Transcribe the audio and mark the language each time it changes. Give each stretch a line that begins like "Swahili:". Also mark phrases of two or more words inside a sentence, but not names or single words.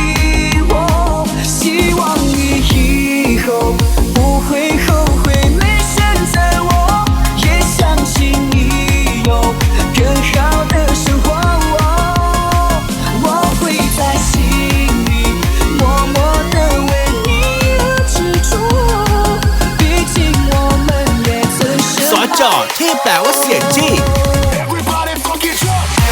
Chinese: 希望你以后不会后悔没选择我，也相信你有更好的生活。我会在心里默默地为你而执着，毕竟我们也曾
Thai: สอจอที่แปลว่าเสียงจี้
English: Everybody fucking jump.